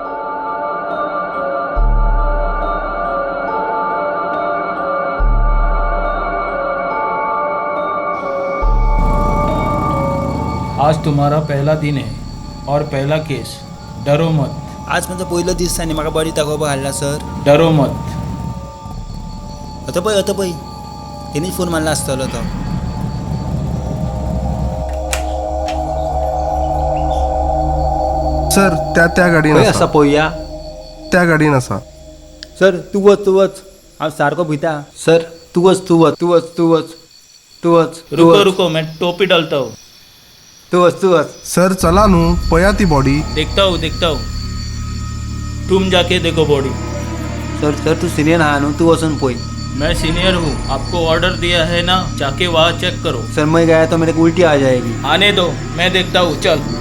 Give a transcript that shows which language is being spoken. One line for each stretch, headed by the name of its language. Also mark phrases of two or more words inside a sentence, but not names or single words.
Hindi: आज तुम्हारा पहला दिन है और पहला केस। डरो मत,
Konkani: आज माझा पहिलो दीस आनी म्हाका बरी दाखोवपाक हाडला सर.
Hindi: डरो मत.
Konkani: आता पळय तेणीच फोन मारला आसतलो तो. सर त्या गाडीन खंय आसा पळोवया. त्या गाडीन आसा. सर तूं वच हांव सारको भिता. सर तूं वच.
Hindi: रुको मैं टोपी डालता हूँ.
Konkani: तूं वच. सर चला न्हू, पया ती बॉडी.
Hindi: देखता हूँ. तुम जाके देखो बॉडी.
Konkani: सर तू सिनियर आहा न्हू, तू वचून पळय.
Hindi: मैं सीनियर हूँ, आपको ऑर्डर दिया है ना, जाके वहाँ चेक करो. सर मैं गया तो मेरे को उल्टी आ जाएगी. आने दो, मैं देखता हूँ. चल.